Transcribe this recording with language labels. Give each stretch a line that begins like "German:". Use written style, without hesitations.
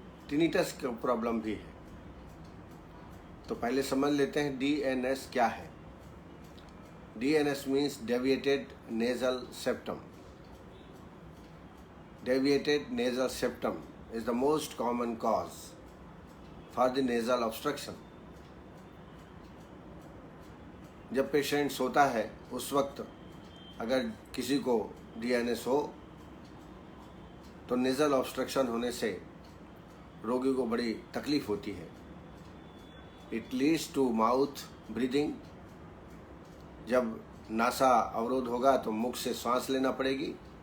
Hindi: Tinnitus का problem भी है। तो पहले समझ लेते हैं डीएनएस क्या है।
English: DNS means deviated nasal septum. Deviated nasal septum is the most common cause for the nasal obstruction.
Hindi: जब पेशेंट सोता है उस वक्त अगर किसी को डीएनएस हो तो नेजल ऑब्स्ट्रक्शन होने से रोगी को बड़ी तकलीफ होती है।
English: It leads to mouth breathing.
Hindi: जब नासा अवरोध होगा तो मुख से सांस लेना पड़ेगी।